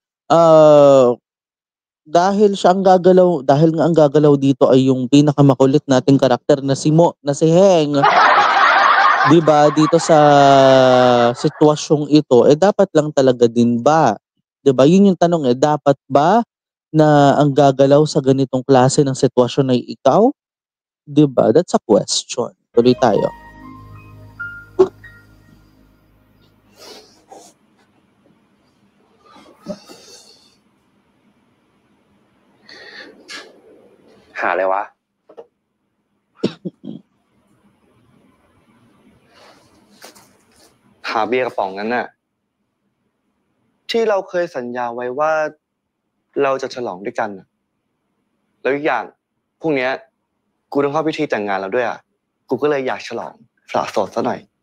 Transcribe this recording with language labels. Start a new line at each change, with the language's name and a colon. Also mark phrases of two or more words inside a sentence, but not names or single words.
Filipino: Dahil nga ang gagalaw dito ay yung pinakamakulit nating karakter na si Heng. 'Di ba, dito sa sitwasyong ito, dapat lang talaga din ba? 'Di ba, yun yung tanong eh, dapat ba na ang gagalaw sa ganitong klase ng sitwasyon ay ikaw? 'Di ba?
English: That's a question.
Filipino: Tuloy tayo.
Thai: Hảอะไรวะ หาเบียร์กระป๋องนั้นน่ะ ที่เราเคยสัญญาไว้ว่าเราจะฉลองด้วยกันน่ะแล้วอีกอย่างพรุ่งเนี้ยกูต้องเข้าพิธีแต่งงานแล้วด้วยอ่ะกูก็เลยอยากฉลองสละโสดซะหน่อย